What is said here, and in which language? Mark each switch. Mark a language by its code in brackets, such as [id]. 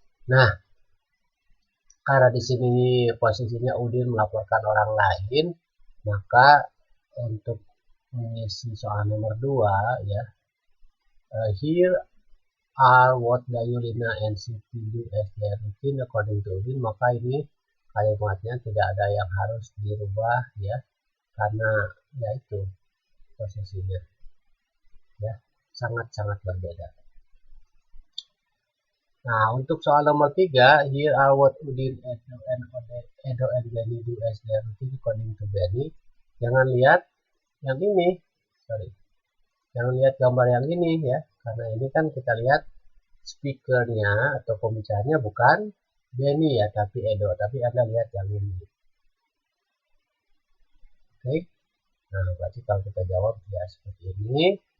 [id] Nah, karena di sini posisinya Udin melaporkan orang lain, maka untuk mengisi soal nomor 2 ya, [en] here are what Dayulina and Siti do as their routine according to Udin, [id] maka ini kalimatnya tidak ada yang harus dirubah ya, karena yaitu posisinya ya sangat-sangat berbeda. Nah, untuk soal nomor 3, [en] here are what Udin, Edo and Benny do as their routine according to Benny. [id] Jangan lihat yang ini, jangan lihat gambar yang ini ya, karena ini kan kita lihat speakernya atau pembicaranya bukan Benny ya, tapi Edo, tapi Anda lihat yang ini. Oke, nah berarti kalau kita jawab ya seperti ini.